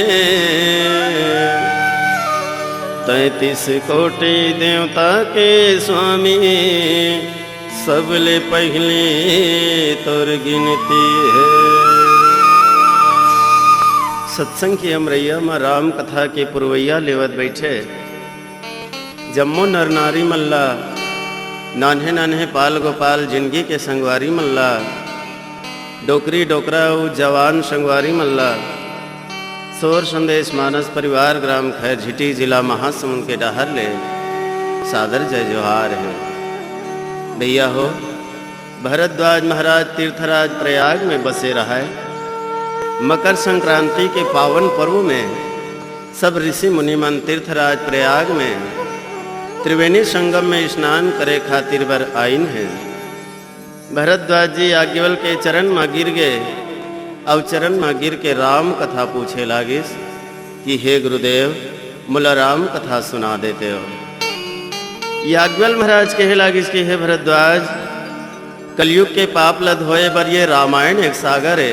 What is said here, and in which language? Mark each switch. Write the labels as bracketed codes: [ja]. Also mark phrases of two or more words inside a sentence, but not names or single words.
[hne] 33 कोटि देवता के स्वामी, सबले पहले तोर गिनती है। सत्संग की अमरैया में राम कथा के पुरवैया लेवत बैठे। जम्मो नर नारी मल्ला, नान्हे नान्हे पाल गोपाल जिंदगी के संगवारी मल्ला, डोकरी डोकरा जवान संगवारी मल्ला। सोर संदेश मानस परिवार ग्राम खैर झिटी जिला महासमुंद के डहर ले सादर जय जोहार है। भैया हो, भरद्वाज महाराज तीर्थराज प्रयाग में बसे रहा है। मकर संक्रांति के पावन पर्व में सब ऋषि मुनिमन तीर्थराज प्रयाग में त्रिवेणी संगम में स्नान करे खातिर बर आइन है। भरद्वाज जी याज्ञवल के चरण में गिर गए और चरण में गिर के राम कथा पूछे लागिस कि हे गुरुदेव, मुला राम कथा सुना देते हो। याज्ञवल महाराज कहे लागिस कि हे भरद्वाज, कलयुग के पाप लद होए बर ये रामायण एक सागर है।